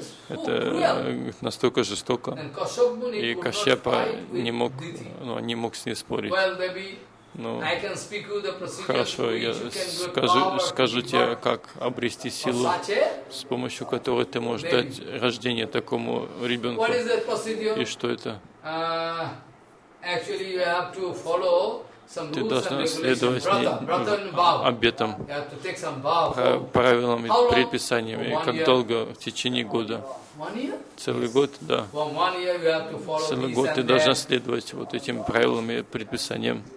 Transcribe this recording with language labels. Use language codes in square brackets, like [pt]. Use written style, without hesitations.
[ru] Это настолько жестоко. И Кашьяпа не мог с ней спорить. Ну, хорошо, я скажу тебе, как обрести силу, с помощью которой ты можешь дать рождение такому ребенку. И что это? [en] Actually, you have to follow some rules and regulations. [ru] Обетом. [en] You have to take some vow. [ru] Правилами, предписаниями. Как долго? В течение года. Целый год, да. Целый год ты должна следовать вот этим правилам и предписаниям.